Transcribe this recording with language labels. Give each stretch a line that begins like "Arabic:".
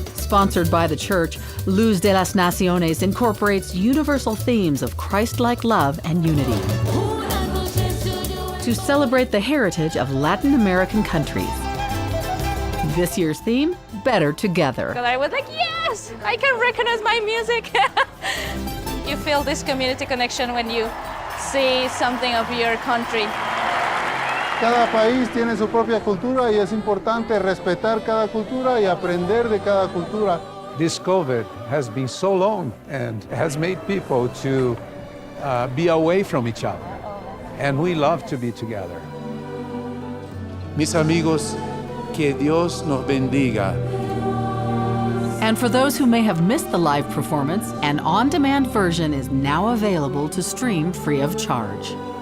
English: Sponsored by the church, Luz de las Naciones incorporates universal themes of Christ-like love and unity to celebrate the heritage of Latin American countries. This year's theme, Better Together. I was like, yes, I can recognize my music. You feel this community connection when you see something of your country.
Spanish: Cada país tiene su propia cultura y es importante respetar cada cultura y aprender de cada cultura.
English: This COVID has been so long and has made people to be away from each other. And we love to be together.
Spanish: Mis amigos, que Dios nos bendiga.
English: And for those who may have missed the live performance, an on-demand version is now available to stream free of charge.